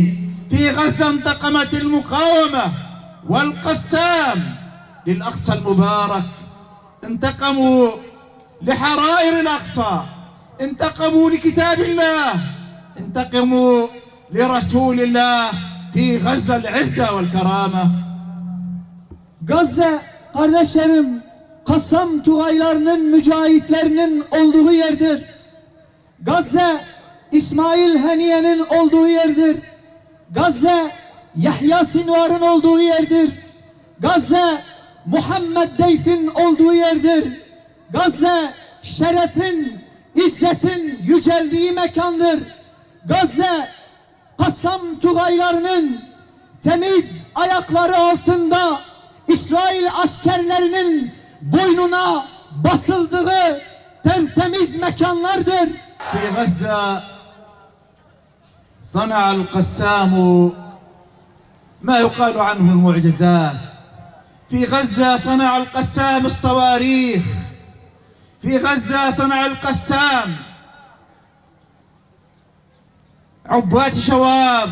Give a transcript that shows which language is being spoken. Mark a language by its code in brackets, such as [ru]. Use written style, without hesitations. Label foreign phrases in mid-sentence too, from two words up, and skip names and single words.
[ar] في غزة انتقمت المقاومة والقسام للأقصى المبارك، انتقموا لحرائر الأقصى، انتقموا لكتاب الله، انتقموا لرسول الله. في غزة العزة والكرامة. [tr] Gazze kardeşlerim, Kassam Tugaylarının, mücahitlerinin olduğu yerdir. Gazze İsmail Haniye'nin olduğu yerdir. Gazze Yahya Sinvar'ın olduğu yerdir. Gazze Muhammed Deyf'in olduğu yerdir. Gazze şerefin, izzetin yüceldiği mekandır. Gazze Kassam Tugaylarının temiz ayakları altında İsrail askerlerinin boynuna basıldığı tertemiz mekanlardır. [ar] في غزة صنع القسام ما يقال عنه المعجزات. في غزة صنع القسام الصواريخ. في غزة صنع القسام عبات شواب.